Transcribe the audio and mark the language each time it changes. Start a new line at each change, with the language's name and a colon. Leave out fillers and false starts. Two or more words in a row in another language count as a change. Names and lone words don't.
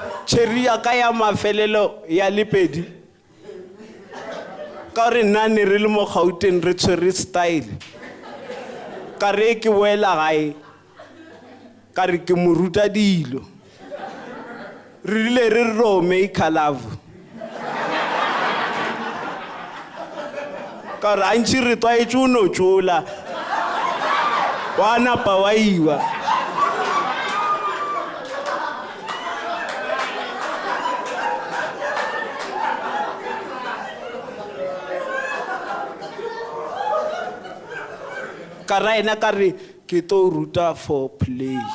Northern Sotho: cherry ya ka ya mafelelo ya lepedi ka re nna ne re le mo Gauteng re tshwere style ka re ke boela gae ka re ke mo ruta dilo re rile re ro
English: make love
Northern Sotho: ka re antši re twaetše o no tšola wa napa wa iwa ka ra ena ka re ke to ruta
English: for play